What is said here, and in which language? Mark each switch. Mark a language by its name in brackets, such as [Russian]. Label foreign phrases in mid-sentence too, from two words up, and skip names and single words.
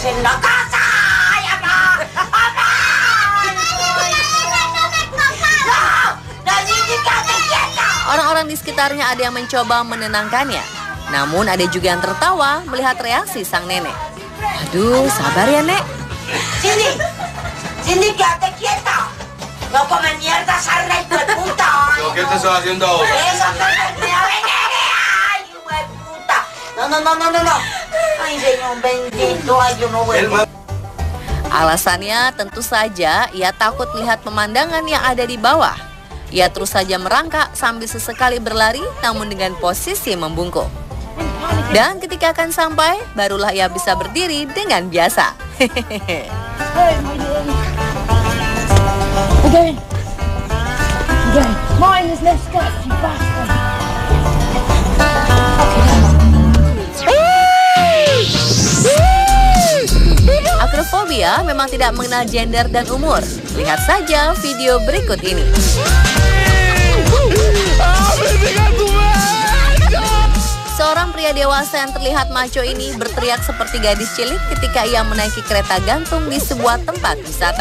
[Indonesian] Orang-orang di sekitarnya ada yang mencoba menenangkannya. Namun ada juga yang tertawa melihat reaksi sang nenek. Aduh, sabar ya, Nek. Sini, [Spanish] quédate quieta. No come mierda, sarna y puta. ¿Qué te estás haciendo ahora? Eso, ay, puta. No. Ay, Señor bendito, ay, yo no vuelvo. [Indonesian] Alasannya tentu saja ia takut melihat pemandangan yang ada di bawah. Ia terus saja merangkak sambil sesekali berlari namun dengan posisi membungkuk. Dan ketika akan sampai, barulah ia bisa berdiri dengan biasa. Hehehe. [English] Again. Mine is less gut, you bastard. [Indonesian] Akrofobia memang tidak mengenal gender dan umur. Lihat saja video berikut ini. Seorang pria dewasa yang terlihat maco ini berteriak seperti gadis cilik ketika ia menaiki kereta gantung di sebuah tempat wisata.